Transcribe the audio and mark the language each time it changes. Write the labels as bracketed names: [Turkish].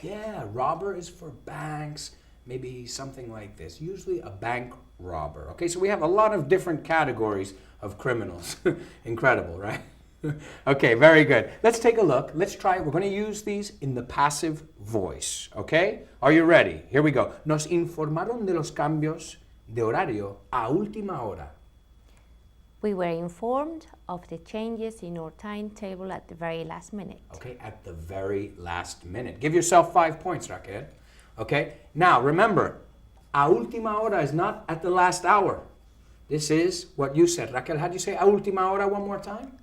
[English] Yeah, robber is for banks, maybe something like this. Usually a bank robber, okay? So we have a lot of different categories of criminals. Incredible, right? Okay, very good. Let's take a look. Let's try it. We're going to use these in the passive voice, okay? Are you ready? Here we go. [Spanish] Nos informaron de los cambios de horario a última hora. [English] We were informed of the changes in our timetable at the very last minute. Okay, at the very last minute. Give yourself 5 points, Raquel. Okay? Now, remember, [Spanish] a última hora [English] is not at the last hour. This is what you said. Raquel, how do you say [Spanish] a última hora [English] one more time?